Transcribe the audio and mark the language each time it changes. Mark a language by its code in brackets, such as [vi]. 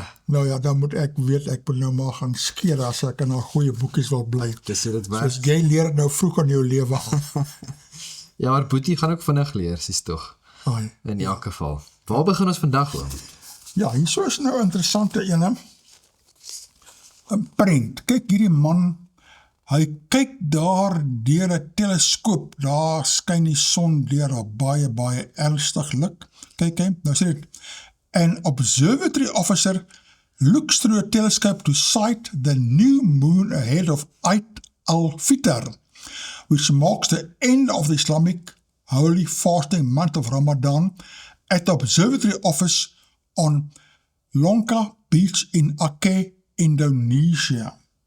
[af] Nou ja, dan moet ek weet, ek moet nou maar gaan skeer as ek in haar goeie boekies wil bly. Dis hoe dit werk. Soos jy leer nou vroeg in jou lewe. Ja, maar Boetie gaan ook vinnig leer, sies tog. In elk geval. Waar begin ons vandag oom? Ja, hierso is nou 'n interessante ene. 'n prent. Kyk hierdie man, hy kyk daar deur 'n teleskoop, daar skyn die son deur, daar baie ernstig lig. Kyk hy, nou sê dit, [en] an observatory officer looks through a telescope to sight the new moon ahead of Eid al-Fitr, which marks the end of the Islamic holy fasting month of Ramadan at the observatory office on Lonka Beach in Aceh, Indonesia.